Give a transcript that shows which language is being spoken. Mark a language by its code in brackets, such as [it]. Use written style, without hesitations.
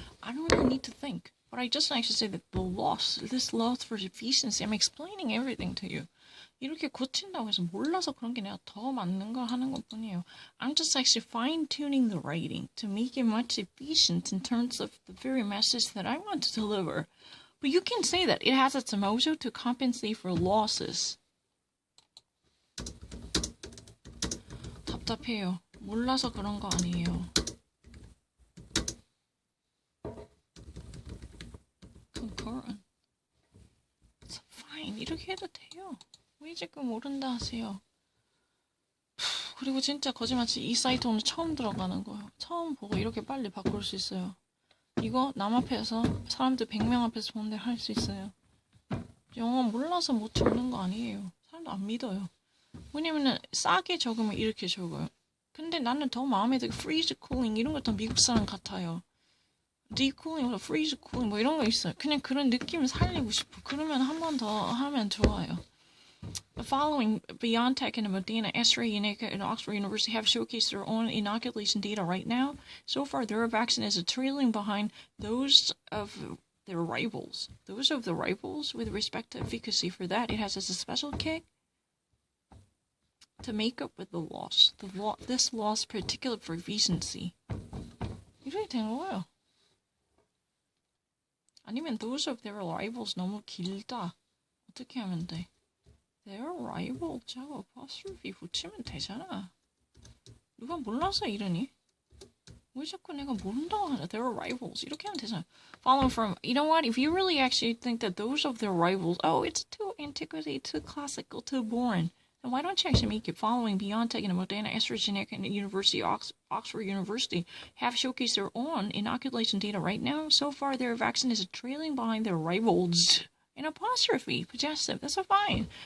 [en] I don't really need to think. But I just actually say that this loss for efficiency, I'm explaining everything to you. [ko] 이렇게 고친다고 해서 몰라서 그런 게 내가 더 맞는 걸 하는 것 뿐이에요. [en] I'm just actually fine-tuning the writing to make it much efficient in terms of the very message that I want to deliver. But you can say that it has its mojo to compensate for losses. [ko] 답답해요. 몰라서 그런 거 아니에요. [en] concurrent. It's fine. [ko] 이렇게 해도 돼요. 왜 지금 모른다 하세요. 그리고 진짜 거짓말치 이 사이트 오늘 처음 들어가는 거예요. 처음 보고 이렇게 빨리 바꿀 수 있어요. 이거 남 앞에서 사람들 100명 앞에서 보는데 할 수 있어요. 영어 몰라서 못 적는 거 아니에요. 사람도 안 믿어요. 왜냐면은 싸게 적으면 이렇게 적어요. 근데 나는 더 마음에 들게 freeze cooling 이런 거 더 미국 사람 같아요. decooling, freeze cooling 뭐 이런 거 있어요. 그냥 그런 느낌을 살리고 싶어. 그러면 한 번 더 하면 좋아요. [en] The following BioNTech and Moderna, AstraZeneca, and Oxford University have showcased their own inoculation data right now. So far, their vaccine is trailing behind those of their rivals. Those of the rivals with respect to efficacy. For that, it has a special kick to make up with the loss. This loss, particular for efficiency. [ko] 이렇게 된 거예요. 아니면 [en] those of their rivals [ko] 너무 길다. 어떻게 하면 돼? [en] Their rival [ko] 자고 apostrophe 붙이면 되잖아. 누가 몰라서 이러니? 왜 자꾸 내가 모른다고 하냐? [en] Their rivals [ko] 이렇게 하면 되잖아. [en] Following from, you know what? If you really actually think that those of their rivals, oh, it's too antiquity, too classical, too boring, then why don't you actually make it following BioNTech and Moderna, AstraZeneca, and Oxford University have showcased their own inoculation data right now. So far, their vaccine is trailing behind their rivals. An apostrophe, possessive, that's a fine.